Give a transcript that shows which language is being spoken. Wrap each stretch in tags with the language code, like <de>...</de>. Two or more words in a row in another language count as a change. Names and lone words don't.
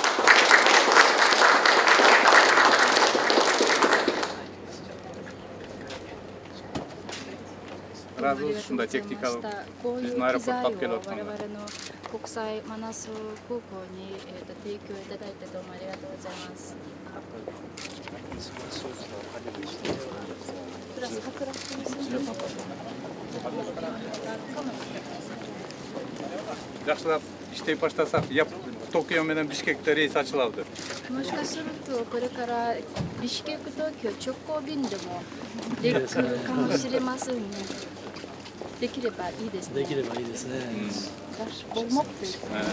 <ky>Разы болсун ушундай техникалык биздин аэропортко алып келип атканда.</ky> <ja>国際マナス空港に提供いただいてどうもありがとうございます。</ja> <ky>Жакшылап иштей баштасак, Токио менен Бишкекте рейс ачылабы.</ky> <ja>もしかするとこれからビシケク東京直行便でもできるかもしれませんね。できればいいですね。できればいいですね。ボモっていう</ja>